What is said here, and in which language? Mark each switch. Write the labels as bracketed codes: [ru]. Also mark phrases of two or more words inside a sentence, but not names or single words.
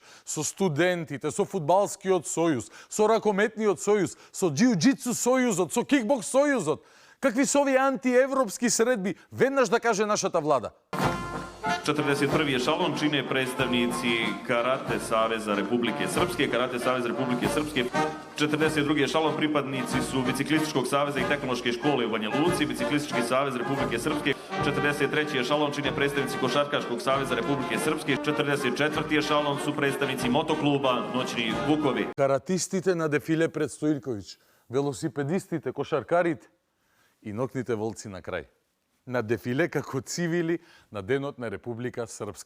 [mk] Со студентите, со фудбалскиот сојуз, со ракометниот сојуз, со Jiu-Jitsu сојузот, со Kickbox сојузот. Какви се овие антиевропски средби? Веднаш да каже нашата влада. [sr] 41. ешалон чине представници Karate saveza Republike Srpske, Karate savez Republike Srpske. 42. ешалон припадници су Бицикlističkog saveza и Tehnološke škole u Banja Luci, Biciklistički savez Republike Srpske. 43. ешалон чине представници Košarkaškog saveza Republike Srpske. 44. ешалон су представници мотокluba Noćni Vukovi. [mk] Каратистите на дефиле пред Стоилковиќ, велосипедистите, кошаркарите и нокните волци на крај. На дефиле како цивили на Денот на Република Српска.